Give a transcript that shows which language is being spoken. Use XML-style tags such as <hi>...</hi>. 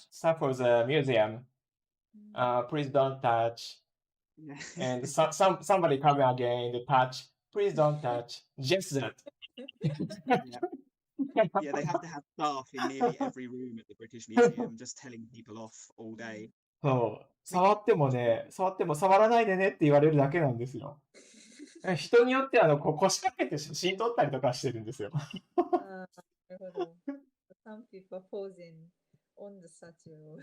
<en>staff for the museum. Please don't touch. Yeah. And somebody coming again, the touch. Please don't touch. Just that. Yeah, they have to have staff in nearly every room at the British Museum just telling people off all day.</en> <ja>そう。触っても触らないでねって言われるだけなんですよ。人によって腰掛けて写真撮ったりとかしてるんですよ。なるほど。</ja> <en>Some people are posing on the statue.</en>